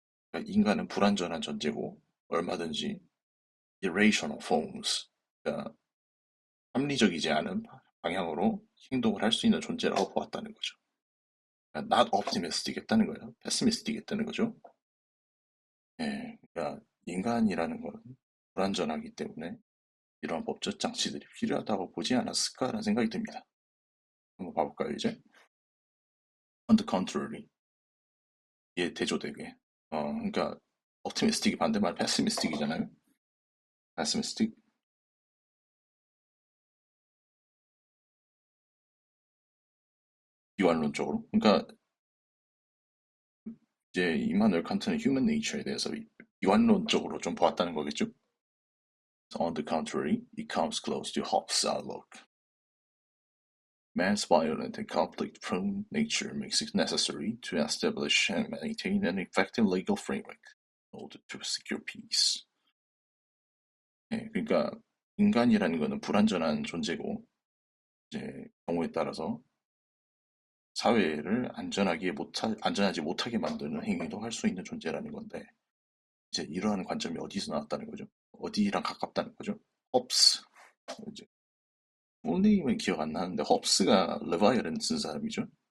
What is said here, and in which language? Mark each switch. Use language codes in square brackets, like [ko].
[ko] 그러니까 인간은 불완전한 존재고 얼마든지 [en] irrational forms, [ko] 그러니까 합리적이지 않은 방향으로 행동을 할 수 있는 존재라고 보았다는 거죠. 그러니까 not optimistic 했다는 거예요. pessimistic 했다는 거죠. 예, 그러니까 인간이라는 건 불완전하기 때문에 이러한 법적 장치들이 필요하다고 보지 않았을까라는 생각이 듭니다. 한번 봐볼까요, 이제? [en] On the contrary, [ko] 얘 대조되게. 그러니까 optimistic이 반대말 pessimistic이잖아요. pessimistic, 비관론적으로. 그러니까 이제 이마누엘 칸트는 [en] human nature [ko] 에 대해서 비관론적으로 좀 보았다는 거겠죠. [en] On the contrary, it comes close to Hobbes' outlook. Man's violent and conflict-prone nature makes it necessary to establish and maintain an effective legal framework in order to secure peace. [ko] 예, 그러니까 인간이라는 것은 불완전한 존재고 이제 경우에 따라서 사회를 안전하지 못하게 만드는 행위도 할 수 있는 존재라는 건데 이제 이러한 관점이 어디서 나왔다는 거죠? 어디랑 가깝다는 거죠? 홉스. 이제 풀네임은 기억 안 나는데 홉스가 레바이어렌 쓴 사람이죠.